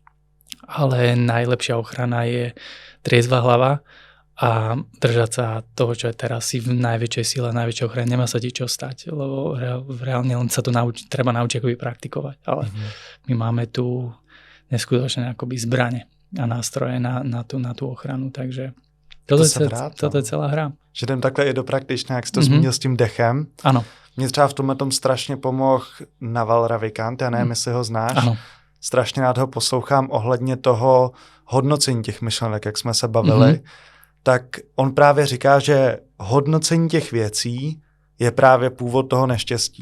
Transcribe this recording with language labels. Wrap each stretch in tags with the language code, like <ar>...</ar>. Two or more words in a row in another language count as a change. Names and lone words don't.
<sk>ale najlepšia ochrana je triezva hlava a držať sa toho, čo je teraz, si v najväčšej sile, najväčšej ochrane, nemá sa ti čo stať, lebo reálne len sa to treba naučiť akoby praktikovať, ale my máme tu neskutočné akoby zbrane a nástroje na tú ochranu, takže toto je celá hra.</sk> <cs>Že jdem takhle i do praktičné, jak jsi to zmínil s tím dechem. Ano. Mně třeba v tomhle tom strašně pomohl Naval Ravikant, já nevím, jestli ho znáš. Ano. Strašně rád ho poslouchám ohledně toho hodnocení těch myšlenek, jak jsme se bavili. Tak on právě říká, že hodnocení těch věcí je právě původ toho neštěstí.</cs>